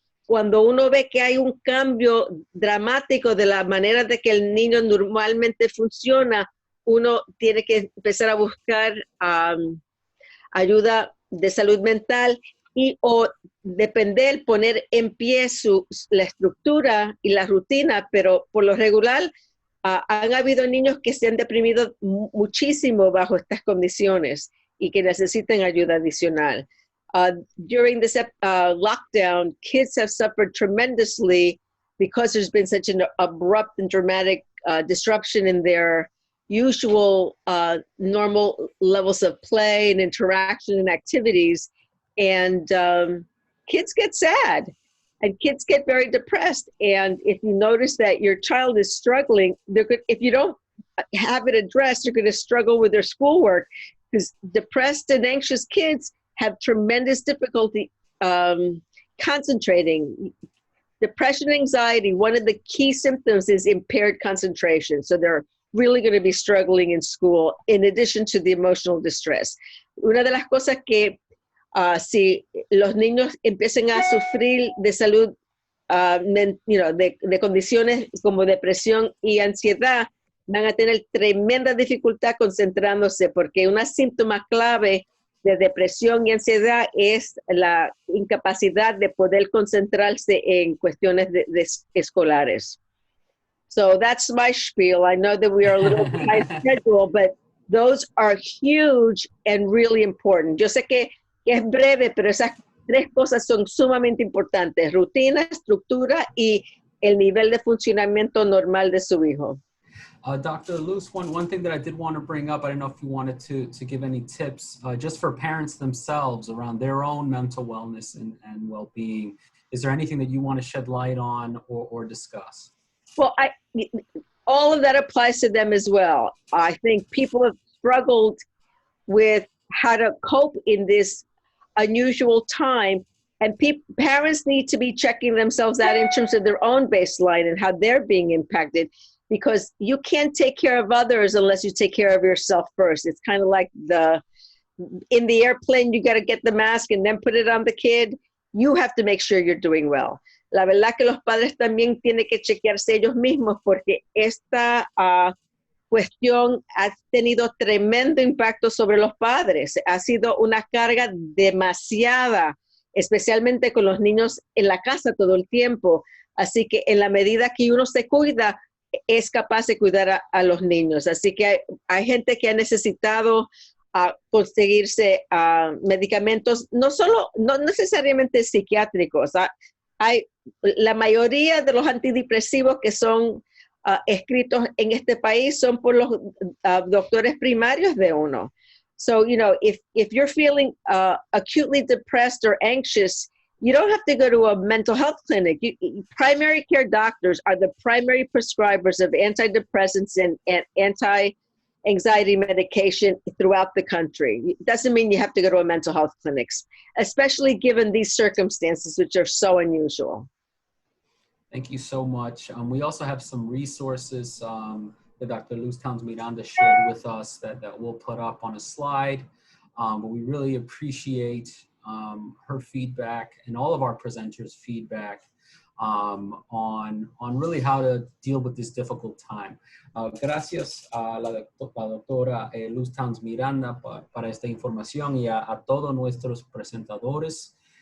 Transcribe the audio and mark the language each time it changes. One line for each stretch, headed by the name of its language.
Spanish: Cuando uno ve que hay un cambio dramático de la manera de que el niño normalmente funciona, uno tiene que empezar a buscar ayuda de salud mental y o depender, poner en pie la estructura y la rutina, pero por lo regular han habido niños que se han deprimido muchísimo bajo estas condiciones y que necesitan ayuda adicional.
English: During this lockdown, kids have suffered tremendously because there's been such an abrupt and dramatic disruption in their usual normal levels of play and interaction and activities. And kids get sad and kids get very depressed. And if you notice that your child is struggling, if you don't have it addressed, you're going to struggle with their schoolwork, because depressed and anxious kids have tremendous difficulty concentrating. Depression and anxiety, one of the key symptoms is impaired concentration. So they're really going to be struggling in school, in addition to the emotional distress.
Spanish: Una de las cosas que si los niños empiezan a sufrir de salud, de condiciones como depresión y ansiedad, van a tener tremenda dificultad concentrándose, porque una síntoma clave de depresión y ansiedad es la incapacidad de poder concentrarse en cuestiones escolares.
English: So that's my spiel. I know that we are a little behind schedule, but those are huge and really important.
Spanish: Yo sé que es breve, pero esas tres cosas son sumamente importantes: rutina, estructura y el nivel de funcionamiento normal de su hijo.
English: Dr. Luz, one thing that I did want to bring up, I don't know if you wanted to give any tips just for parents themselves around their own mental wellness and well-being. Is there anything that you want to shed light on or discuss? Well, all of that applies to them as well. I think people have struggled with how to cope in this unusual time, and parents need to be checking themselves out in terms of their own baseline and how they're being impacted, because you can't take care of others unless you take care of yourself first. It's kind of like in the airplane, you got to get the mask and then put it on the kid. You have to make sure you're doing well.
Spanish: La verdad que los padres también tienen que chequearse ellos mismos, porque esta cuestión ha tenido tremendo impacto sobre los padres. Ha sido una carga demasiada, especialmente con los niños en la casa todo el tiempo. Así que en la medida que uno se cuida, es capaz de cuidar a los niños. Así que hay gente que ha necesitado conseguirse medicamentos, no necesariamente psiquiátricos. La mayoría de los antidepresivos que son escritos en este país son por los doctores primarios de uno.
English: So, if you're feeling acutely depressed or anxious, you don't have to go to a mental health clinic. Primary care doctors are the primary prescribers of antidepressants and anti-anxiety medication throughout the country. It doesn't mean you have to go to a mental health clinic, especially given these circumstances, which are so unusual. Thank you so much. We also have some resources that Dr. Luz Towns-Miranda shared with us that we'll put up on a slide. But we really appreciate her feedback and all of our presenters' feedback on really how to deal with this difficult time.
Spanish: Gracias a la doctora Luz Towns-Miranda para esta información, y a todos nuestros presentadores.